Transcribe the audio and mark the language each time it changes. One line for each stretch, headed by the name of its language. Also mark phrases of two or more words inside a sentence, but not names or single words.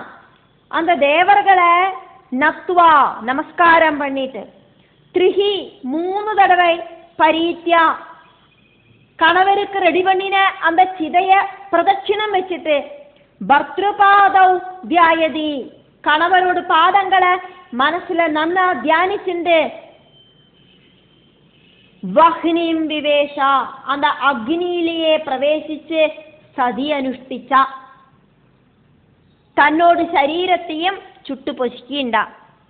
Tamil: அந்த தேவர்களை நத்வா நமஸ்காரம் பண்ணிட்டு த்ரிஹி 3 தடவை பரீத்யா கணவருக்கு ரெடி பண்ணின அந்த சிதைய பிரதட்சிணம் வச்சுட்டு
Sanskrit: भर्तृपादौ ध्यायति
Tamil: கணவரோட பாதங்களை மனசுல நன்னா தியானிச்சுண்டு
Sanskrit: वह्निं विवेश
Malayalam: அந்த അഗ്നിയിലേ പ്രവേശിച്ച് സതി അനുഷ്ഠിച്ച തന്നോട് ശരീരത്തെയും ചുട്ടുപൊഷിക്കണ്ട.